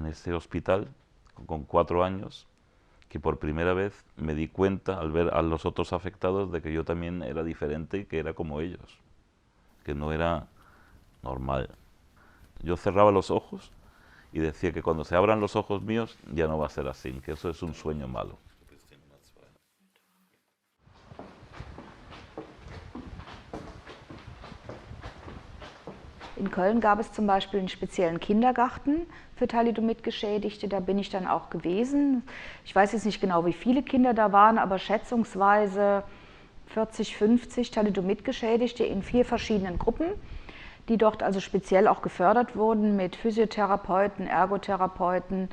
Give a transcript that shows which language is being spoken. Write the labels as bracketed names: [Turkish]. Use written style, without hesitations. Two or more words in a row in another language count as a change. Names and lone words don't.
[Spanish] ese hospital con 4 años, que por primera vez me di cuenta al ver a los otros afectados de que yo también era diferente y que era como ellos, que no era normal. Yo cerraba los ojos y decía que cuando se abran los ojos míos ya no va a ser así, que eso es un sueño malo. [German] In Köln gab es zum Beispiel einen speziellen Kindergarten für Thalidomid-Geschädigte. Da bin ich dann auch gewesen. Ich weiß jetzt nicht genau, wie viele Kinder da waren, aber schätzungsweise 40, 50 Thalidomid-Geschädigte in 4 verschiedenen Gruppen, die dort also speziell auch gefördert wurden mit Physiotherapeuten, Ergotherapeuten.